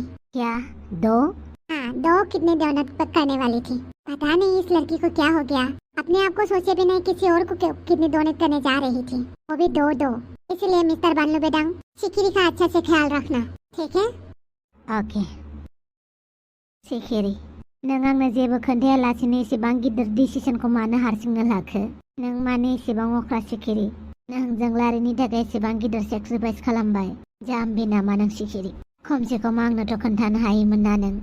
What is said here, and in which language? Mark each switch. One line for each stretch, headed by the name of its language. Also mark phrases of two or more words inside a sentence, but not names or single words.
Hindi: क्या 2? हाँ 2 किडनी डोनेट करने वाली थी। पता नहीं इस लड़की को क्या हो गया, अपने आप को सोचे बिना किसी और को किडनी डोनेट करने जा रही थी, वो भी 2। इसलिए मिस्टर बानलू बेदांग सिकिरी का अच्छा से ख्याल रखना ठीक है?
Bodo: ओके सिकिरी नों आंनो जेबो खोन्थायालासेनो एसेबां गिदिर डिसिसनखौ मानो हारसिंनो लाखो? नों मानो एसेबां अख्रा सिकिरी? नों जोंलारिनि थाखाय एसेबां गिदिर सेक्रिफाइस खालामबाय। जाम्बि नामा नों सिकिरी? खमसे खम आंनोथ' खोन्थानो हायोमोन ना नों?